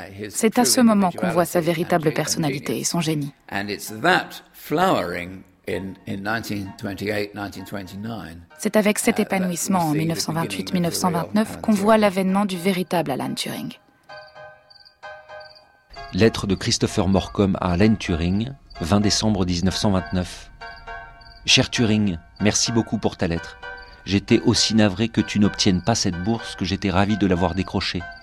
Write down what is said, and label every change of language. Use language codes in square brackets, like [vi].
[fr] C'est à ce moment qu'on voit sa véritable personnalité et son génie. [en] And it's that flowering in 1928-1929. [fr] C'est avec cet épanouissement en 1928-1929 qu'on voit l'avènement du véritable Alan Turing. Lettre de Christopher Morcom à Alan Turing, 20 décembre 1929. Cher Turing, merci beaucoup pour ta lettre. J'étais aussi navré que tu n'obtiennes pas cette bourse que j'étais ravi de l'avoir décrochée.